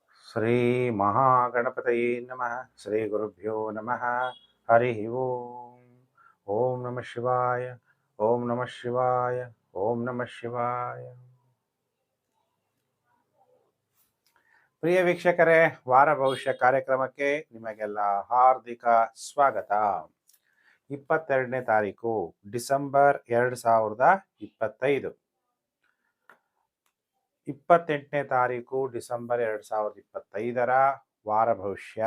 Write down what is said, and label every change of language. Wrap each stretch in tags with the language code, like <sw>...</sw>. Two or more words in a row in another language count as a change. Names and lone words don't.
<sa>ಶ್ರೀ ಮಹಾಗಣಪತಯೇ ನಮಃ. ಶ್ರೀ ಗುರುಭ್ಯೋ ನಮಃ. ಹರಿ ಓಂ. ಓಂ ನಮಃ ಶಿವಾಯ. ಓಂ ನಮಃ ಶಿವಾಯ. ಓಂ ನಮಃ ಶಿವಾಯ.</sa> <kn>ಪ್ರಿಯ ವೀಕ್ಷಕರೇ, ವಾರ ಭವಿಷ್ಯ ಕಾರ್ಯಕ್ರಮಕ್ಕೆ ನಿಮಗೆಲ್ಲ ಹಾರ್ದಿಕ ಸ್ವಾಗತ. 22ನೇ ತಾರೀಕು ಡಿಸೆಂಬರ್ 2025, 28ನೇ ತಾರೀಕು ಡಿಸೆಂಬರ್ 2025ರ ವಾರ ಭವಿಷ್ಯ.</kn>